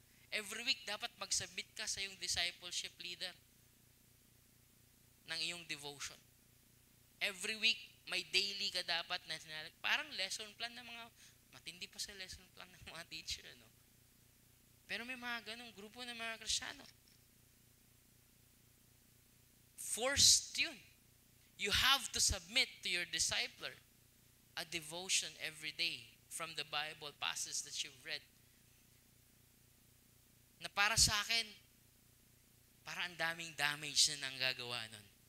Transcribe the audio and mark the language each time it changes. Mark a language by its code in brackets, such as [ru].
[tl] Every week, dapat mag-submit ka sa iyong discipleship leader ng iyong devotion. Every week, may daily ka dapat na parang lesson plan ng mga, matindi pa sa lesson plan ng mga teacher, Pero may mga ganong grupo ng mga Kristiyano. Forced yun. [en] You have to submit to your discipler a devotion every day from the Bible passage that you've read. [tl] Na para sa akin, para ang daming damage na nang gagawa nun.